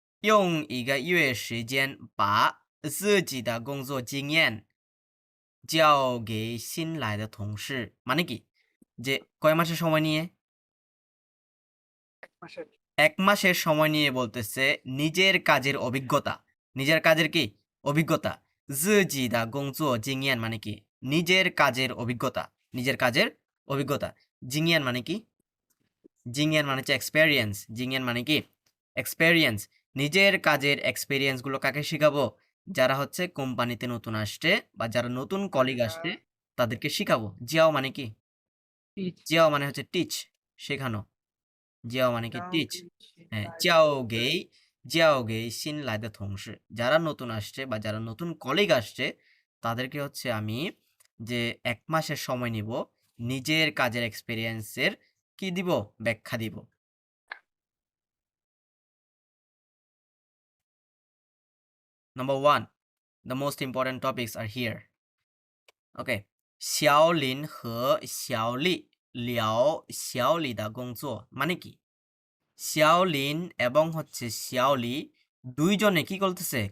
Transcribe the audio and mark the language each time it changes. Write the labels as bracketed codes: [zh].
[zh] 用一个月时间把自己的工作经验交给新来的同事 [bn] মানে কি? যে কয় মাসের সময় নিয়ে? ১ মাসের সময় নিয়ে বলতেছে নিজের কাজের অভিজ্ঞতা। নিজের কাজের কি? অভিজ্ঞতা। [zh] 自己的工作经验 [bn] মানে কি? নিজের কাজের অভিজ্ঞতা। নিজের কাজের অভিজ্ঞতা। জিনিয়ান মানে কি? জিনিয়ান মানে হচ্ছে এক্সপেরিয়েন্স। জিনিয়ান মানে কি? এক্সপেরিয়েন্স। নিজের কাজের এক্সপেরিয়েন্স গুলো কাকে শিখাবো? যারা হচ্ছে কোম্পানিতে নতুন আসছে বা যারা নতুন কলিগ আসছে তাদেরকে শিখাবো। জিয়াও মানে কি? জিয়াও মানে হচ্ছে টিচ, শেখানো। জিয়াও মানে কি? টিচ। হ্যাঁ, জিয়াও গেই সিন লাইদা থংসে। যারা নতুন আসছে বা যারা নতুন কলিগ আসছে তাদেরকে হচ্ছে আমি যে ১ মাসের সময় নিব নিজের কাজের এক্সপেরিয়েন্সের কি দিব? ব্যাখ্যা দিব। [en] Number 1, the most important topics are here. Okay. [zh] 小林和小丽聊小李的工作 [bn] মানে কি? শিয়াওলিন এবং হচ্ছে শিয়াওলি দুইজনে কি করতেছে?